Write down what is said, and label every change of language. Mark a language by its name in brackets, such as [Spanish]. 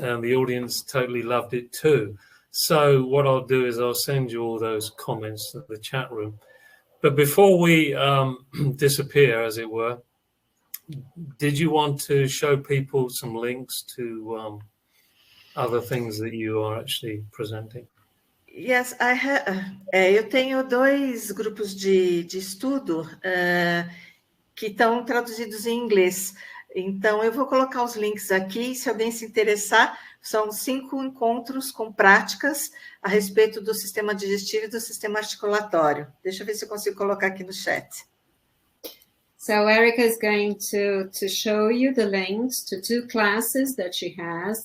[English] And the audience totally loved it too. So what I'll do is I'll send you all those comments to the chat room. But before we disappear, as it were, did you want to show people some links to other things that you are actually presenting? Yes, I have. [Portuguese] Eu tenho 2 grupos de estudo que estão traduzidos em inglês. Então, eu vou colocar os links aqui. Se alguém se interessar, São 5 encontros com práticas a respeito do sistema digestivo e do sistema articulatório. Deixa eu ver se eu consigo colocar aqui no chat. [English] So Érika is going to show you the links to 2 classes that she has.